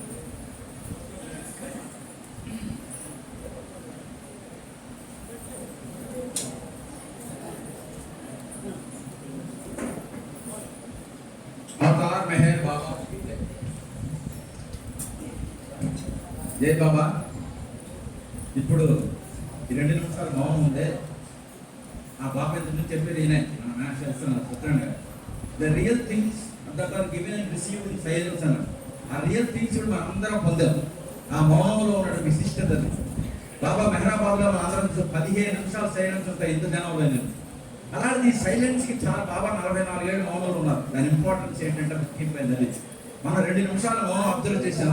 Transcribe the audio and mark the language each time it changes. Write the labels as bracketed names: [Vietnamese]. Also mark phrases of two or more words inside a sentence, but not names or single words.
[Hindi] अवतार मेहर बाबा की जय। [Telugu] जय बाबा ఇప్పుడు ఈ 2 నిమిషాలు మౌనం ఉంది. ఆ బాబా ఎందుకు చెప్పేది ఈయన మన మ్యాథ్స్ చేస్తున్నారు చెప్తాను. [English] The real things that are given and received in silence అన్నారు. [Telugu] ఆ [English] real things [Telugu] కూడా మనం అందరం పొందాం. ఆ మౌనంలో ఉన్న విశిష్టత బాబా మెహరాబాద్లో మన అందరం 15 నిమిషాలు సైలెన్స్ ఉంటాయి ఇంత జనంలో. అలాంటి ఈ సైలెన్స్కి చాలా బాబా 44 ఏళ్ళు మౌనంలో ఉన్నారు. దాని ఇంపార్టెన్స్ ఏంటంటే ముఖ్యమైనది అది. మనం 2 నిమిషాలు మౌనం అబ్జర్వ్ చేసాం.